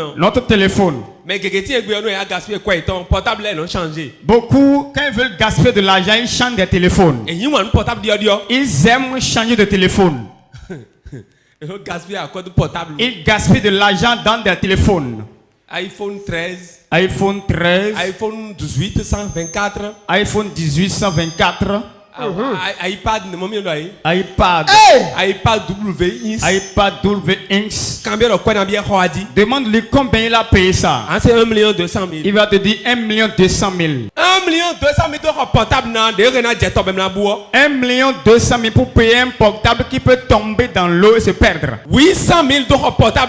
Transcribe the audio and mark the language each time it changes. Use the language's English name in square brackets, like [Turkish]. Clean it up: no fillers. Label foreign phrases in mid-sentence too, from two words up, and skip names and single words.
[French] Notre téléphone. Mais portable là non changé. Beaucoup, quand ils veulent gaspiller de l'argent, ils changent des téléphones. Ils aiment changer de téléphone. Ils gaspillent de l'argent dans des téléphones. iPhone 13. iPhone 13. iPhone 18 124. iPhone 18 124. iPad. iPad. iPad WX. iPad WX. Demande-lui combien il a payé ça. C'est 1,2 million. Il va te dire 1,2 million. 1,2 million portable. 1,2 million pour payer un portable qui peut tomber dans l'eau et se perdre. 800 000 portable.